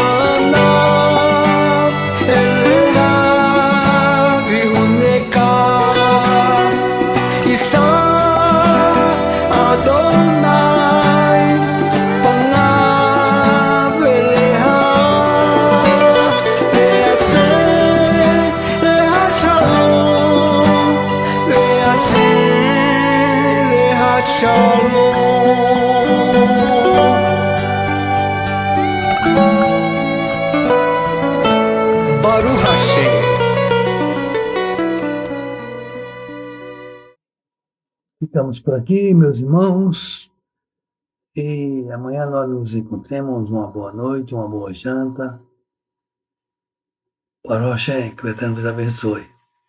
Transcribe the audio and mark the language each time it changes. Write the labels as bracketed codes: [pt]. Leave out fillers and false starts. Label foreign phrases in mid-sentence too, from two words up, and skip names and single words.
[he] פניו אליך ויחנך, ישא אדני פניו אליך וישם לך שלום, וישם לך שלום. ברוך השם. [pt] Ficamos por aqui, meus irmãos, e amanhã nós nos encontremos. Uma boa noite, uma boa janta. Para o Hashem, que o Eterno vos abençoe.